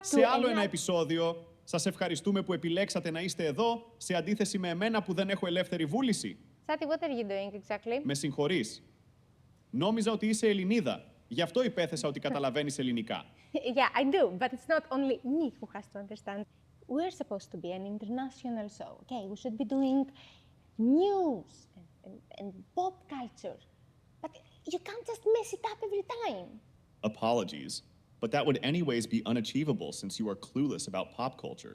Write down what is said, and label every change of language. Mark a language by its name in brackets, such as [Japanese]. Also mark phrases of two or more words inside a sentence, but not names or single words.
[Greek] Σε άλλο ένα επεισόδιο, σας ευχαριστούμε που επιλέξατε να είστε εδώ, σε αντίθεση με εμένα που δεν έχω ελεύθερη βούληση. [English] Chatty, what are you doing exactly? [Greek] Με συγχωρείς. Νόμιζα ότι είσαι Ελληνίδα. Γι' αυτό υπέθεσα ότι καταλαβαίνεις ελληνικά. [English] Yeah, I do, but it's not only me who has to understand. We're supposed to be an international show, okay? We should be doing news and pop culture. But you can't just mess it up every time. Apologies, but that would anyways be unachievable since you are clueless about pop culture.